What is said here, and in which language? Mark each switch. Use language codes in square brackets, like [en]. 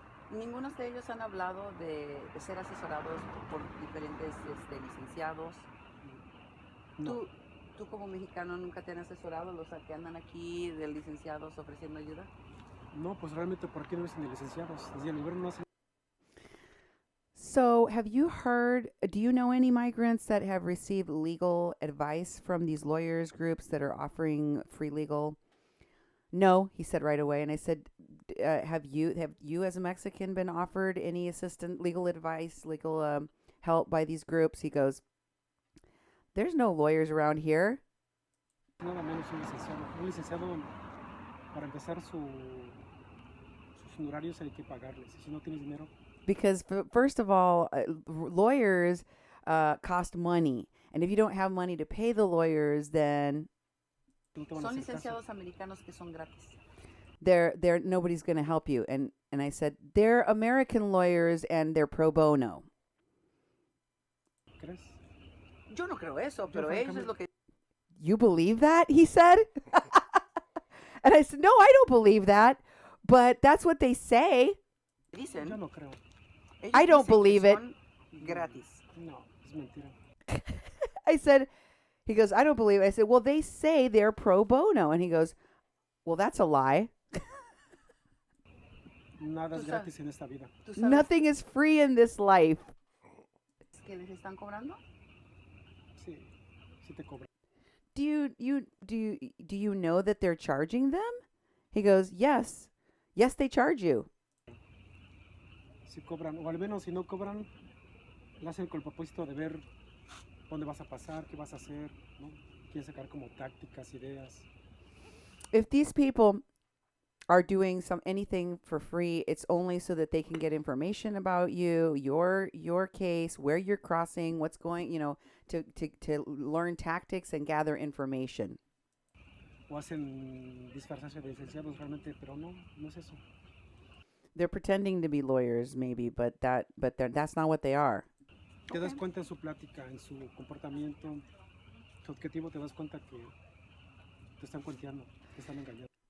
[es] Ninguno de ellos han hablado de ser asesorados por diferentes licenciados. No. ¿Tú como mexicano nunca te han asesorado los que andan aquí de licenciados ofreciendo ayuda? No, pues realmente por aquí no ves ni licenciados. Desde el gobierno no hacen. [en] So, have you heard, do you know any migrants that have received legal advice from these lawyers groups that are offering free legal? No, he said right away. And I said, have you as a Mexican been offered any legal advice, legal help by these groups? He goes, there's no lawyers around here. [es] Nada menos un licenciado. Un licenciado, para empezar, sus honorarios hay que pagarles. Si no tienes dinero. [en] Because first of all, lawyers cost money. And if you don't have money to pay the lawyers, then [es] Son licenciados americanos que son gratis. [en] they're nobody's going to help you. And I said, they're American lawyers and they're pro bono. [es] ¿Crees? Yo no creo eso, pero ellos es lo que... [en] You believe that? He said. And I said, no, I don't believe that. But that's what they say. [es] Dicen. Yo no creo. [en] I don't believe it. [es] Gratis. No, es mentira. [en] I said, he goes, I don't believe it. I said, well, they say they're pro bono. And he goes, well, that's a lie. [es] Nada es gratis en esta vida. [en] Nothing is free in this life. [es] ¿Que les están cobrando? Sí, sí te cobran. [en] Do you know that they're charging them? He goes, yes. Yes, they charge you. [es] Si cobran, o al menos si no cobran, lo hacen con el propósito de ver dónde vas a pasar, qué vas a hacer, ¿no? Quieren sacar como tácticas, ideas. [en] If these people are doing anything for free, it's only so that they can get information about you, your case, where you're crossing, what's going, to learn tactics and gather information. [es] O hacen disfrazarse de licenciados realmente, pero no es eso. [en] They're pretending to be lawyers, maybe, but that's not what they are. [es] Te das cuenta en su plática, en su comportamiento, su objetivo, te das cuenta que te están cuenteando, te están engañando.